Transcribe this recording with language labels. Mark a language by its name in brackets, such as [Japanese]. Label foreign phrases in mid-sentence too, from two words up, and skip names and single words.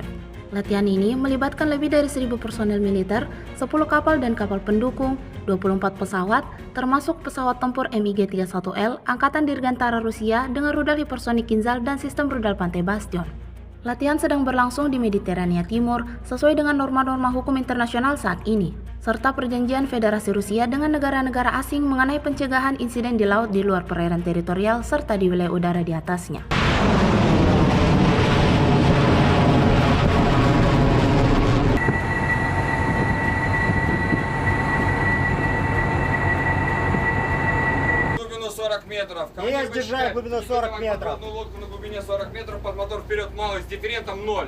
[Indonesian] Latihan ini melibatkan lebih dari 1.000 personel militer, 10 kapal dan kapal pendukung, 24 pesawat, termasuk pesawat tempur MiG-31L Angkatan Dirgantara Rusia dengan rudal hipersonik Kinzhal dan sistem rudal pantai Bastion. Latihan sedang berlangsung di Mediterania Timur sesuai dengan norma-norma hukum internasional saat ini, serta perjanjian Federasi Rusia dengan negara-negara asing mengenai pencegahan insiden di laut di luar perairan teritorial serta di wilayah udara di atasnya. [Russian] Метров. Есть, держать глубину 40 метров. Одну лодку на глубине 40 метров, под мотор вперед малый, с дифферентом 0.